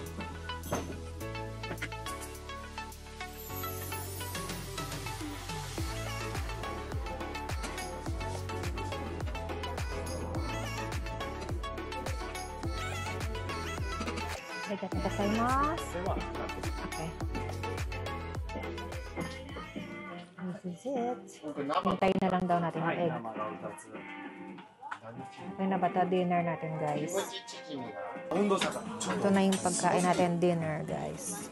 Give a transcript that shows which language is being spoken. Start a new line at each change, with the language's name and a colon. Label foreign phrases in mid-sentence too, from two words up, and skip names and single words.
Japanese: Arigatou gozaimasu.
English: Okay. This is it.
Filipino: Hintayin na lang daw natin yung egg. Okay na ba ito? Dinner natin, guys. Ito na yung pagkain natin, dinner, guys.